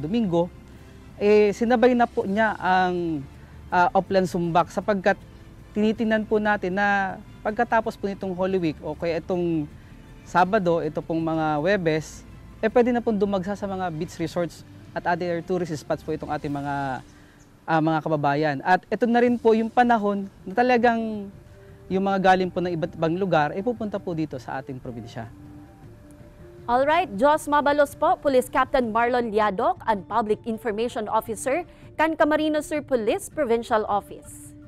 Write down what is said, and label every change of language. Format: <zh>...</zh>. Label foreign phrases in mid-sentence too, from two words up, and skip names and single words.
<tl>Domingo, sinabay na po niya ang Oplan Sumbak sapagkat tinitingnan po natin na pagkatapos po nitong Holy Week o kaya itong Sabado, ito pong mga Huwebes, pwede na pong dumagsa sa mga</tl> <en>beach resorts</en> <tl>at</tl> <en>other tourist spots</en> <tl>po itong ating mga kababayan. At ito na rin po yung panahon na talagang yung mga galing po ng iba't ibang lugar pupunta po dito sa ating probinsya.</tl> <bik>Alright, Jos Mabalos po, Police Captain Marlon Liadok,</bik> <en>and Public Information Officer</en> <bik>kan Camarines Sur Police Provincial Office.</bik>